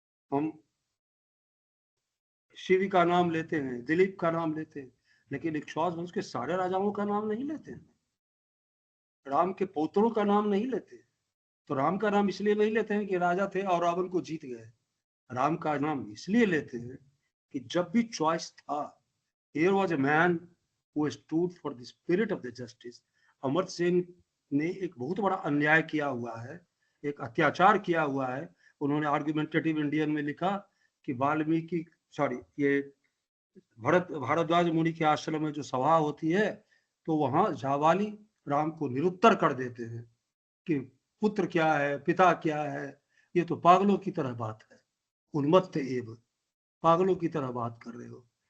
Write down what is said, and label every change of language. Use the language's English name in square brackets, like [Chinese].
[Hindi] हम शिव का नाम लेते हैं, दिलीप का नाम लेते हैं, लेकिन इक्ष्वाक वंश के सारे राजाओं का नाम नहीं लेते हैं, राम के पौत्रों का नाम नहीं लेते। तो राम का नाम इसलिए नहीं लेते हैं कि राजा थे और रावण को जीत गए। राम का नाम इसलिए लेते हैं कि जब भी चॉइस था, [English] here was a man who stood for the spirit of the justice। [Hindi] Amartya Sen ने एक बहुत बड़ा अन्याय किया हुआ है, एक अत्याचार किया हुआ है। उन्होंने आर्गुमेंटेटिव इंडियन में लिखा कि वाल्मीकि ये भारद्वाज मुनि के आश्रम में जो सभा होती है तो वहां जावाली राम को निरुत्तर कर देते हैं कि पुत्र क्या है, पिता क्या है, ये तो पागलों की तरह बात है, उन्मत्त एव, पागलों की तरह बात कर रहे हो।